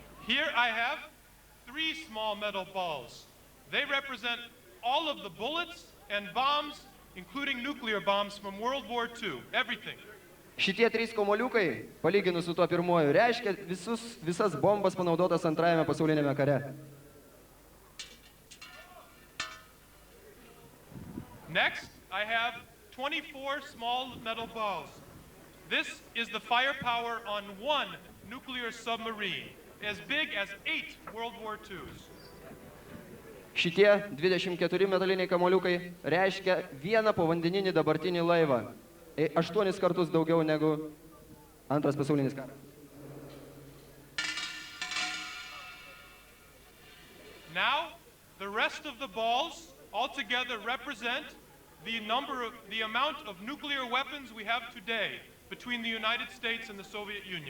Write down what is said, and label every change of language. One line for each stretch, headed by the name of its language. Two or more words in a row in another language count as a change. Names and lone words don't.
English: Here I have 3 small metal balls. They represent all of the bullets and bombs, including nuclear bombs from World War II. Everything.
Lithuanian: Šitie 3 kamuoliukai, palyginus su tuo pirmuoju, reiškia visas bombas panaudotas Antrajame pasaulinėme kare.
English: Next, I have 24 small metal balls. This is the firepower on 1 nuclear submarine, as big as 8 World War IIs.
Lithuanian: Šitie 24 metaliniai kamuoliukai reiškia vieną povandeninį dabartinį laivą. 8 kartus daugiau negu Antras pasaulinis karas.
English: Now, the rest of the balls altogether represent the amount of nuclear weapons we have today between the United States and the Soviet Union.